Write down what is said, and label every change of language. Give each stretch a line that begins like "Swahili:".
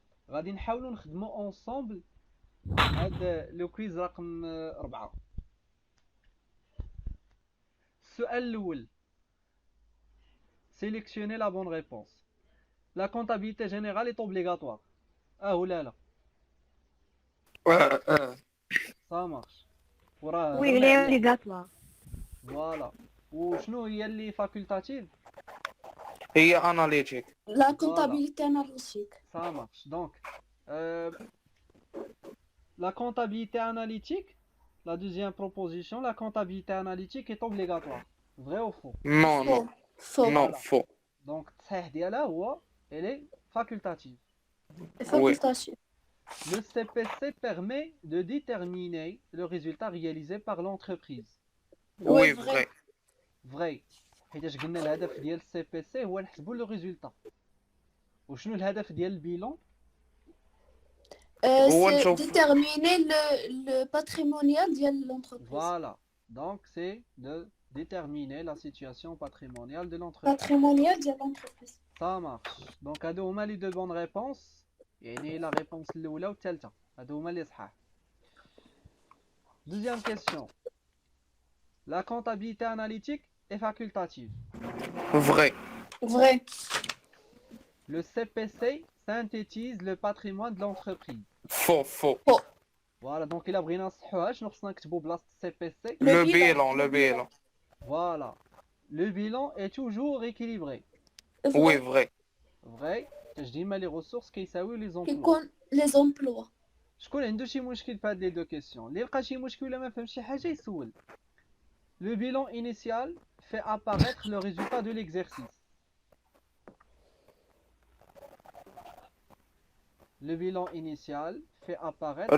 Arabic: غادي نحاولوا نخدموا اونصومبل هذا لو كويز رقم 4. السؤال الاول
French: sélectionnez la bonne réponse. La comptabilité générale est obligatoire. ou là. Ça marche. Oui, il est obligatoire. Voilà.
Arabic: وشنو هي اللي facultative? هي analytique.
French: La comptabilité analytique. Ça marche. Donc, la comptabilité analytique, la deuxième proposition, la comptabilité analytique est obligatoire. Vrai ou faux? Non, non. Faux. Non, Voilà. faux. Donc,
Arabic: الصحيح ديالها
French: elle est facultative. Facultative. Le CPC permet de déterminer le résultat réalisé par l'entreprise. Oui, vrai. Vrai.
Arabic: حيتاش قلنا الهدف ديال السي بي سي هو نحسبوا لو ريزولتا. وشنو الهدف ديال البيلون؟
French: C'est déterminer le patrimonial de l'entreprise. Voilà. Donc c'est de déterminer la situation patrimoniale de l'entreprise. Patrimonial de l'entreprise. Ça marche. Donc
Arabic: هادو هما
French: les deux bonnes réponses.
Arabic: يعني
French: la réponse
Arabic: الاولى والثالثه. هادو هما اللي صحاح.
French: Deuxième question. La comptabilité analytique est facultative. Vrai. Vrai. Le CPC synthétise le patrimoine de l'entreprise. Faux, faux. Voilà, donc il a
Arabic: بغينا نصحوها شنو خصنا نكتبوا بلاصه CPC.
French: Le bilan. Voilà. Le bilan est toujours équilibré. Oui, vrai. Vrai.
Arabic: كاش ديما
French: les ressources
Arabic: كيساويو
French: les emplois.
Arabic: كيكون
French: les emplois.
Arabic: شكون عنده شي مشكل في هاد لي دو كيسيون؟ اللي لقى شي مشكل ولا ما فهم شي حاجه يسول.
French: Le bilan initial fait apparaître le résultat de l'exercice. Le bilan initial fait apparaître